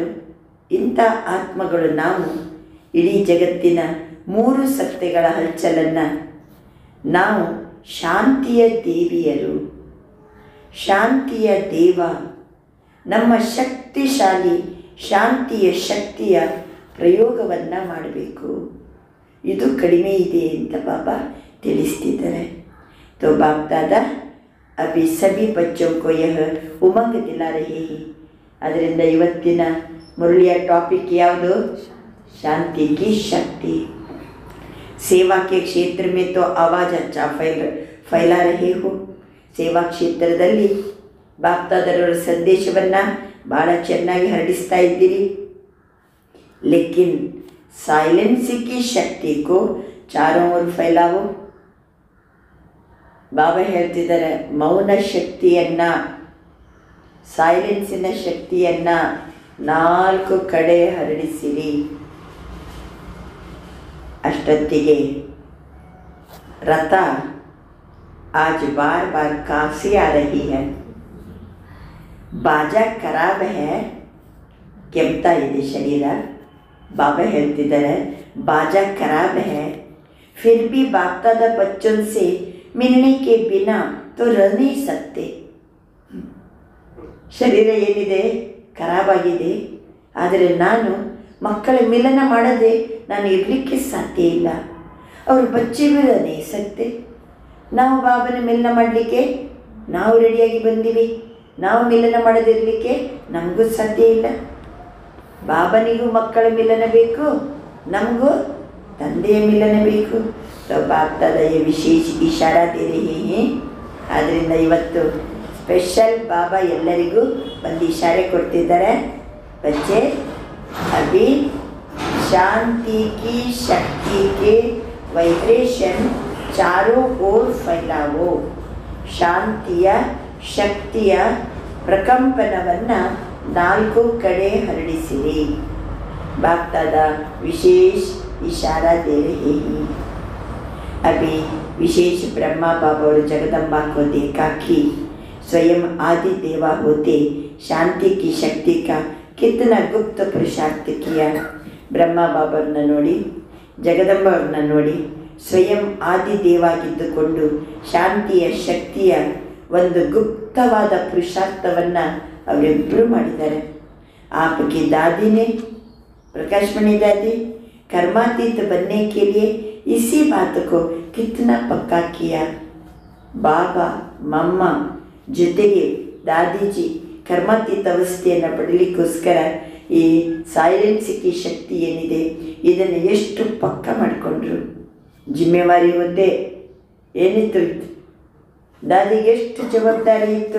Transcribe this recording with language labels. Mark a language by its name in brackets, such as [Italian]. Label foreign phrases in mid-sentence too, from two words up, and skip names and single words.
[Kannada] ಇಂಥ ಆತ್ಮಗಳು ನಾವು ಇಡೀ ಜಗತ್ತಿನ 3 ಸತ್ಯಗಳ ಹಲ್ಚಲನ್ನು ನಾವು ಶಾಂತಿಯ ದೇವಿಯರು, ಶಾಂತಿಯ ದೇವ, ನಮ್ಮ ಶಕ್ತಿಶಾಲಿ ಶಾಂತಿಯ ಶಕ್ತಿಯ ಪ್ರಯೋಗವನ್ನು ಮಾಡಬೇಕು. ಇದು ಕಡಿಮೆ ಇದೆ ಅಂತ ಬಾಬಾ ತಿಳಿಸ್ತಿದ್ದಾರೆ. [Hindi] तो बाप दादा अभी सभी बच्चों को यह उमंग दिला रहे हैं. [Kannada] ಅದರಿಂದ ಇವತ್ತಿನ ಮುರಳಿಯ ಟಾಪಿಕ್ ಯಾವುದು? [Hindi] शांति की शक्ति. सेवा के क्षेत्र में तो आवाज़ अच्छा फैला रहे हो. [Kannada] ಸೇವಾ ಕ್ಷೇತ್ರದಲ್ಲಿ ಬಾಪ್ದಾದರವರ ಸಂದೇಶವನ್ನು ಭಾಳ ಚೆನ್ನಾಗಿ ಹರಡಿಸ್ತಾ ಇದ್ದೀರಿ. [Hindi] लेकिन साइलेंस की शक्ति को चारों ओर फैलाओ. [Kannada] ಬಾಬಾ ಹೇಳ್ತಿದ್ದಾರೆ, ಮೌನ ಶಕ್ತಿಯನ್ನು, ಸೈಲೆನ್ಸಿನ ಶಕ್ತಿಯನ್ನು 4 ಕಡೆ ಹರಡಿಸಿರಿ. ಅಷ್ಟೊತ್ತಿಗೆ ರಥ [Hindi] आज बार बार काशी आ रही है. बाजा खराब है, [Kannada] ಕೆಮ್ತಾ ಇದೆ ಶರೀರ. ಬಾಬಾ ಹೇಳ್ತಿದ್ದಾರೆ, [Hindi] बाजा खराब है, फिर भी बाप दादा बच्चों से मिलने के बिना तो रह नहीं सकते. [Kannada] ಶರೀರ ಏನಿದೆ ಖರಾಬ್ ಆಗಿದೆ, ಆದರೆ ನಾನು ಮಕ್ಕಳ ಮಿಲನ ಮಾಡದೆ ನಾನು ಇರಲಿಕ್ಕೆ ಸಾಧ್ಯ ಇಲ್ಲ. [Hindi] ಅವ್ರ ಬಚ್ಚೆ भी रह नहीं सकते. [Kannada] ನಾವು ಬಾಬನ ಮಿಲನ ಮಾಡಲಿಕ್ಕೆ ನಾವು ರೆಡಿಯಾಗಿ ಬಂದೀವಿ, ನಾವು ಮಿಲನ ಮಾಡದಿರಲಿಕ್ಕೆ ನಮಗೂ ಸಾಧ್ಯ ಇಲ್ಲ. ಬಾಬನಿಗೂ ಮಕ್ಕಳ ಮಿಲನ ಬೇಕು, ನಮಗೂ ತಂದೆಯ ಮಿಲನ ಬೇಕು. [Hindi] ಬಾಪ್ ದಾದಾ ये विशेष इशारा दे रहे हैं. [Kannada] ಆದ್ದರಿಂದ ಇವತ್ತು ಸ್ಪೆಷಲ್ ಬಾಬಾ ಎಲ್ಲರಿಗೂ ಒಂದು ಇಶಾರೆ ಕೊಡ್ತಿದ್ದಾರೆ. [Hindi] बच्चे अभी शांति की शक्ति के वाइब्रेशन चारों ओर फैलाओ. [Kannada] ಶಾಂತಿಯ ಶಕ್ತಿಯ ಪ್ರಕಂಪನವನ್ನು 4 ಕಡೆ ಹರಡಿಸಿರಿ. [Hindi] बाप दादा विशेष इशारा दे रहे हैं. अभी विशेष ब्रह्मा बाबा और जगदम्बा को देखा कि स्वयं आदि देवा होते शांति की शक्ति का कितना गुप्त पुरुषार्थ किया. [Kannada] ब्रह्मा बाबारನ್ನ ನೋಡಿ, ಜಗದಂಬವ್ರನ್ನ ನೋಡಿ, ಸ್ವಯಂ ಆದಿ ದೇವಾಗಿದ್ದುಕೊಂಡು ಶಾಂತಿಯ ಶಕ್ತಿಯ ಒಂದು ಗುಪ್ತವಾದ ಪುರುಷಾರ್ಥವನ್ನು ಅವರಿಬ್ಬರು ಮಾಡಿದ್ದಾರೆ. [Hindi] आपकी दादी ने, प्रकाशमणि दादी, कर्मातीत बनने के लिए इसी बात को कितना पक्का किया. [Kannada] बाबा मम्मा ಜೊತೆಗೆ ದಾದೀಜಿ ಕರ್ಮಾತೀತ ಅವಸ್ಥೆಯನ್ನು ಪಡಲಿಕ್ಕೋಸ್ಕರ ಈ ಸೈಲೆನ್ಸಿಗೆ ಶಕ್ತಿ ಏನಿದೆ ಇದನ್ನು ಎಷ್ಟು ಪಕ್ಕ ಮಾಡಿಕೊಂಡ್ರು. ಜಿಮ್ಮೆವಾರಿ ಹೊತ್ತೆ ಏನಿತ್ತು, ದಾದಿಗೆ ಎಷ್ಟು ಜವಾಬ್ದಾರಿ ಇತ್ತು.